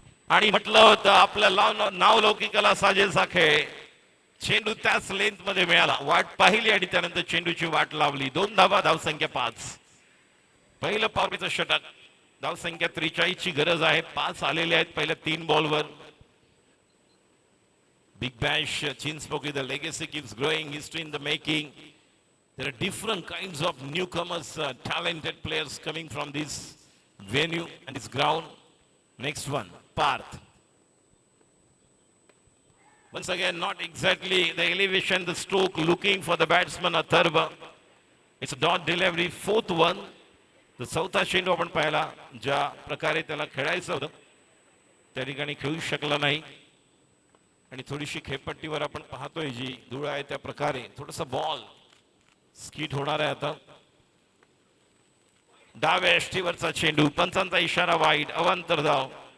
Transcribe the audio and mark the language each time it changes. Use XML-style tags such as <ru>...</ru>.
<mr>आणि म्हटलं होतं आपलं नाव लौकिकाला साजेसा खेळ. चेंडू त्याच लेंथ मध्ये मिळाला, वाट पाहिली आणि त्यानंतर चेंडूची वाट लावली. 2 धावा, धावसंख्या 5. पहिलं पॉवरचं षटक. धावसंख्या 43 ची गरज आहे. 5 आलेले आहेत पहिल्या 3 बॉलवर.</mr> <en>Big Bash Chinspoki, the legacy keeps growing, history in the making. There are different kinds of newcomers, talented players coming from this venue and this ground. Next one, Parth. Once again, not exactly the elevation, the stroke, looking for the batsman Atharva. It's a dot delivery, 4th one.</en> <mr>The चौथा चेंडू आपण पाहिला, ज्या प्रकारे त्याला खेळायचं होतं त्या ठिकाणी खेळू शकला नाही. आणि थोडीशी खेळपट्टीवर आपण पाहतोय जी धूळ आहे त्या प्रकारे थोडासा बॉल स्किट होणार आहे. आता डाव्या एष्टीवरचा चेंडू, पंचांचा इशारा वाईट, अवांतर धाव.</mr>